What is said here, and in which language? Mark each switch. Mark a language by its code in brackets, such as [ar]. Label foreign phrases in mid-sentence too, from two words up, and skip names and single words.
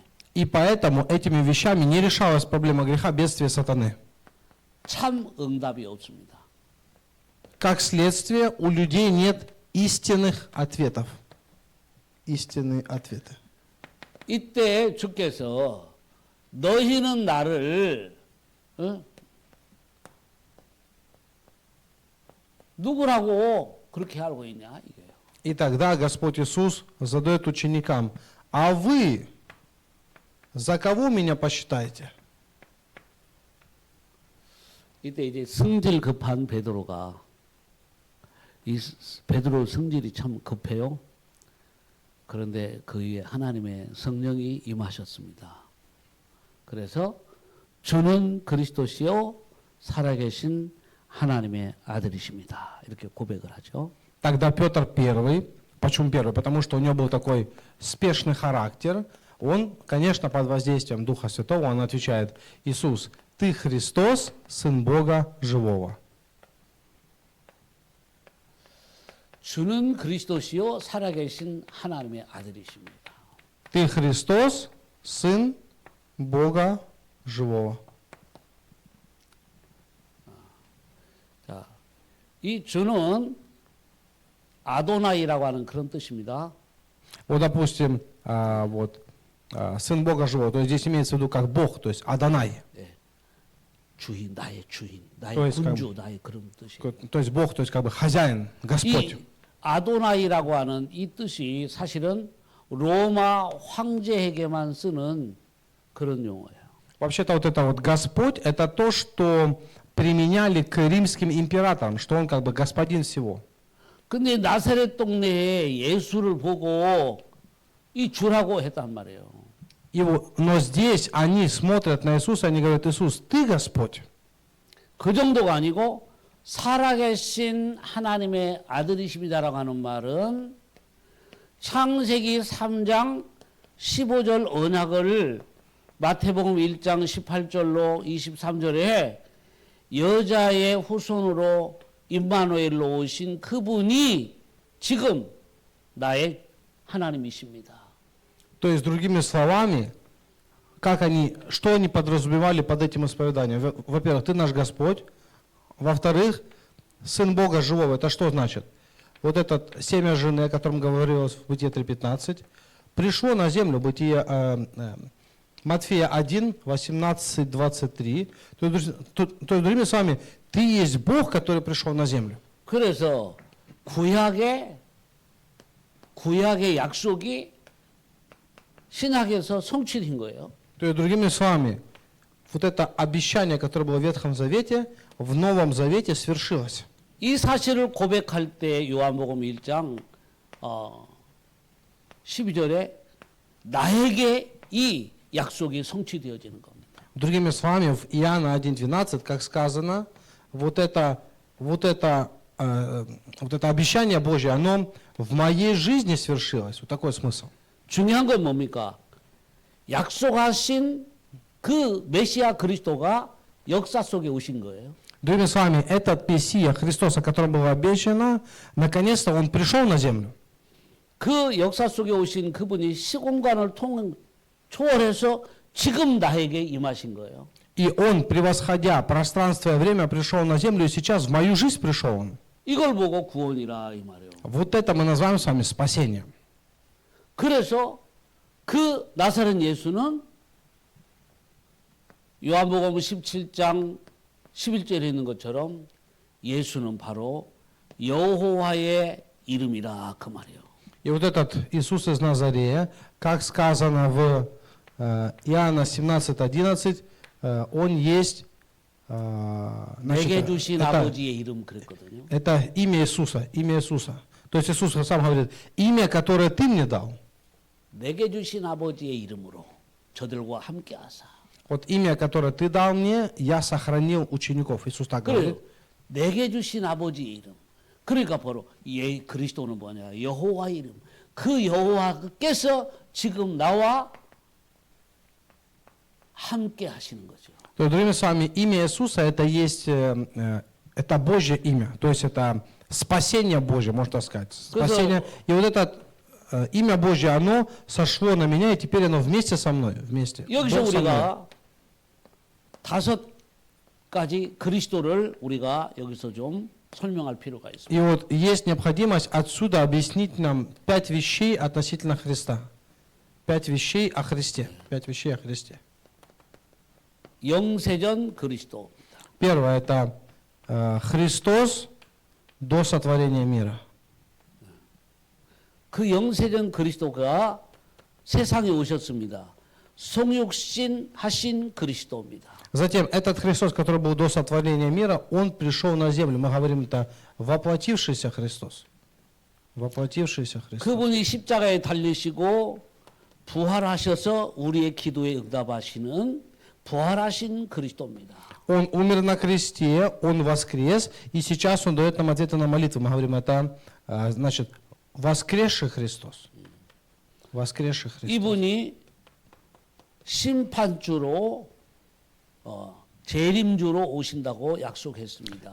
[ru] И поэтому этими вещами не решалась проблема греха, бедствия сатаны. [ko] 참 응답이 없습니다. [ru] Как следствие, у людей нет истинных ответов. Истинные ответы. [ko] 이때 주께서 너희는 나를 누구라고 그렇게 알고 있냐 이거예요. [ru] И тогда Господь Иисус задает ученикам, а вы за кого меня посчитаете? [ko] 이때 이제 성질 급한 베드로가 이 베드로 성질이 참 급해요. 그런데 그 위에 하나님의 성령이 임하셨습니다. 그래서 주는 그리스도시요 살아계신 하나님의 아들이십니다. 이렇게 고백을 하죠. [ru] Тогда Петр первый, почему первый? Потому что у него был такой спешный характер. Он, конечно, под воздействием Духа Святого, он отвечает, Иисус, Ты Христос, Сын Бога Живого. [ko] 주는 그리스도시요 살아계신 하나님의 아들이십니다. [ru] Ты Христос, Сын Бога Живого. [ko] 자, 이 주는 아도나이라고 하는 그런 뜻입니다. [ru] Вот, допустим, Сын Бога Живого, то есть здесь имеется в виду как Бог, то есть Адонай. [ko] 주인, 나의 주인, 나의 또 есть 군주, 나의 그런 뜻이에요. [ru] То есть Бог, то есть как бы хозяин, Господь. [ko] 이 아도나이라고 하는 이 뜻이 사실은 로마 황제에게만 쓰는 그런 용어예요. [ru] Вообще-то вот это вот Господь, это то, что применяли к римским императорам, что он как бы господин всего. [ko] 근데 나사렛 동네에 예수를 보고 이 주라고 했단 말이에요. [ru] Но здесь они смотрят на Иисуса, они говорят, Иисус, Ты Господь. [ko] 그 정도가 아니고 살아계신 하나님의 아들이십니다라고 하는 말은 창세기 3장 15절 언약을 마태복음 1장 18절로 23절에 여자의 후손으로 임마누엘로 오신 그분이 지금 나의 하나님이십니다. [ru] То есть, другими словами, что они подразумевали под этим исповеданием? Во-первых, Ты наш Господь. Во-вторых, Сын Бога Живого. Это что значит? Вот этот семя жены, о котором говорилось в Бытие 3:15, пришло на землю, Матфея 1, 18, 23. То есть, другими словами, Ты есть Бог, который пришел на землю. [ko] 그래서 구약의 약속이 신약에서 성취된 거예요. [ru] То есть, другими словами, вот это обещание, которое было в Ветхом Завете, в Новом Завете свершилось. [ko] 이 사실을 고백할 때 요한복음 1장 12절에 나에게 이 약속이 성취되어지는 겁니다. [ru] Другими словами, в Иоанна 1:12, как сказано, вот это обещание Божье, оно в моей жизни свершилось. Вот такой смысл. [ko] 중요한 건 뭡니까? 약속하신 그 메시아 그리스도가 역사 속에 오신 거예요. [ru] Другими словами, этот Мессия, Христос, о котором было обещано, наконец-то Он пришел на землю. [ko] 그 역사 속에 오신 그분이 시공간을 초월해서 지금 나에게 임하신 거예요. [ru] И Он, превосходя пространство и время, пришел на землю, и сейчас в мою жизнь пришел Он. [ko] 이걸 보고 구원이라 이 말이에요. [ru] Вот это мы называем с вами спасением. [ko] 그래서 그 나사렛 예수는 요한복음 17장 11절에 있는 것처럼 예수는 바로 여호와의 이름이라 그 말이에요. [ru] И вот этот Иисус из Назарея, как сказано в Иоанна 17:11, Он есть, [ko] 내게 주신 아버지의 이름 그랬거든요. [ru] это имя Иисуса, имя Иисуса. То есть Иисус сам говорит, имя, которое Ты мне дал. [ko] 내게 주신 아버지의 이름으로. 저들과 함께 하사. [ru] Вот имя, которое ты дал мне, я сохранил учеников. Иисус так [ko] 그래요. [ru] говорит. [ko] 내게 주신 아버지 이름. 그러니까 바로 그리스도는 뭐냐? 여호와 이름. 그 여호와께서 지금 나와 함께 하시는 거죠. [ru] То есть, другими словами, имя Иисуса это есть, это Божье имя. То есть это спасение Божье, можно так сказать. Спасение. И вот это имя Божье, оно сошло на меня, и теперь оно вместе со мной. Вместе. [ko] 여기서 [ru] Бог со мной. [ko] 우리가 5가지 그리스도를 우리가 여기서 좀 설명할 필요가 있습니다. [ru] И вот есть необходимость отсюда объяснить нам 5 вещей относительно Христа. 5 вещей о Христе. 5 вещей о Христе. [ko] 영세전 그리스도. [ru] Первое это Христос до сотворения мира. [ko] 그 영세전 그리스도가 세상에 오셨습니다. 성육신 하신 그리스도입니다. [ru] Затем этот Христос, который был до сотворения мира, Он пришел на землю. Мы говорим это воплотившийся Христос. Воплотившийся Христос. [ko] 그분이 십자가에 달리시고 부활하셔서 우리의 기도에 응답하시는 부활하신 그리스도입니다. [ru] Он умер на кресте, Он воскрес, и сейчас Он дает нам ответы на молитвы. Мы говорим это, значит, воскресший Христос. Воскресший Христос. [ko] 이분이 심판주로 재림주로 오신다고 약속했습니다.